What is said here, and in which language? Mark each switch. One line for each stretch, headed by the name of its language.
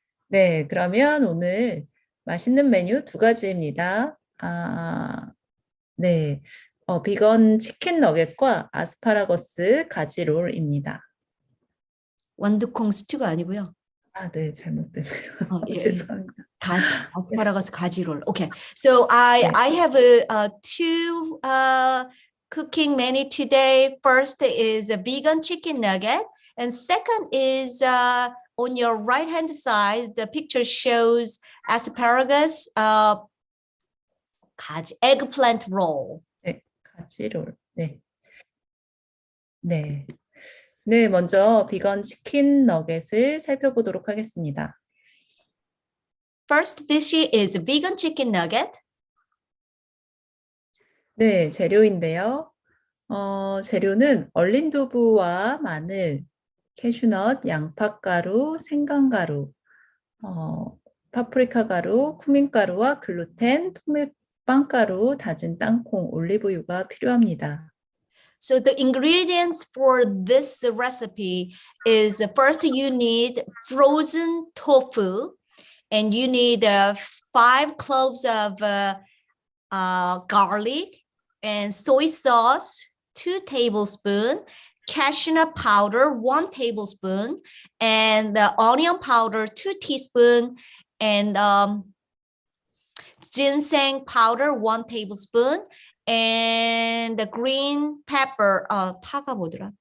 Korean: 네, 그러면 오늘 맛있는 메뉴 두 가지입니다. 네, 비건 치킨 너겟과 아스파라거스 가지롤입니다. 완두콩 스튜가 아니고요. 네, 잘못됐네요. 예. 죄송합니다. 아스파라거스 가지롤.
English: Okay, so I have two cooking menu today. First is a vegan chicken nugget, and second is on your right hand side. The picture shows asparagus, eggplant roll.
Korean: 네, 가지롤. 네. 네. 네, 먼저 비건 치킨 너겟을 살펴보도록 하겠습니다.
English: First dish is a vegan chicken nugget.
Korean: 네, 재료인데요. 재료는 얼린 두부와 마늘, 캐슈넛, 양파가루, 생강가루, 파프리카 가루, 쿠민 가루와 글루텐, 통밀빵가루, 다진 땅콩, 올리브유가 필요합니다.
English: So the ingredients for this recipe is first you need frozen tofu, and you need 5 cloves of garlic, and soy sauce 2 tablespoons, cashew nut powder 1 tablespoon, and the onion powder 2 teaspoons, and ginseng powder 1 tablespoon, and the green pepper,
Korean: 파가 뭐더라?